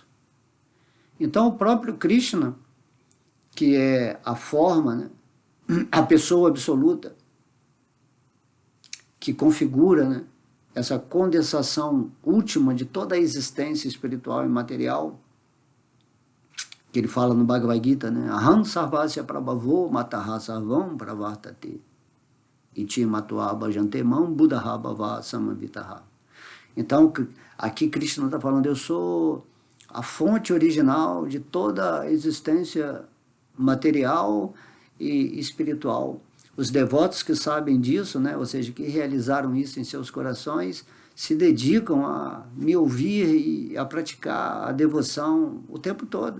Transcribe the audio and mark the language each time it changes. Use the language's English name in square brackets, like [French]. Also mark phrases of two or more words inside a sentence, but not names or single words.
[Portuguese] Então o próprio Krishna, que é a forma, né, a pessoa absoluta, que configura, né, essa condensação última de toda a existência espiritual e material, que ele fala no Bhagavad Gita, né? [Sanskrit] अहं सर्वस्य प्रभवो मत्तः सर्वं प्रवर्तते इति मत्वा भजन्तेमां बुधा भाव समन्विताः. [Portuguese] Então, aqui Krishna está falando, eu sou a fonte original de toda a existência material e espiritual. Os devotos que sabem disso, né, ou seja, que realizaram isso em seus corações, se dedicam a me ouvir e a praticar a devoção o tempo todo.